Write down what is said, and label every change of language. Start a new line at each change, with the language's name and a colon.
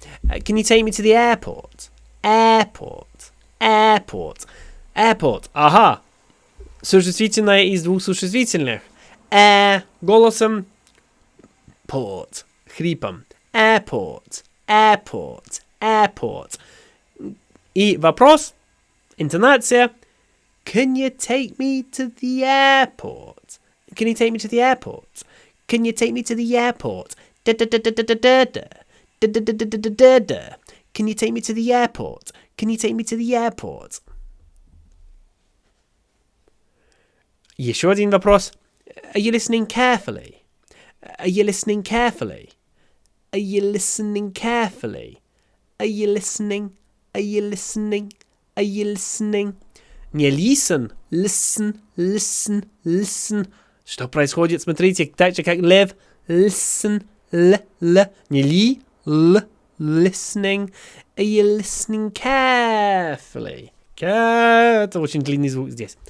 English: Can you take me to the airport? Airport. Airport. Airport. Ага.
Russian: Существительное из двух существительных. Голосом. Port. Хрипом. Airport. Airport. Airport. И вопрос. Интонация.
English: Can you take me to the airport? Can you take me to the airport? Can you take me to the airport? Da da da da da da da da. Da da da da da da da da. Can you take me to the airport? Can you take me to the airport?
Russian: Еще один вопрос.
English: Are you listening carefully? Are you listening carefully? Are you listening carefully? Are you listening? Are you listening? Are you listening? Не listen, listen, listen, listen.
Russian: Что происходит? Смотрите, так же как лев. Listen, л. Не ли, л. Listening.
English: Are you listening carefully?
Russian: Это очень длинный звук здесь.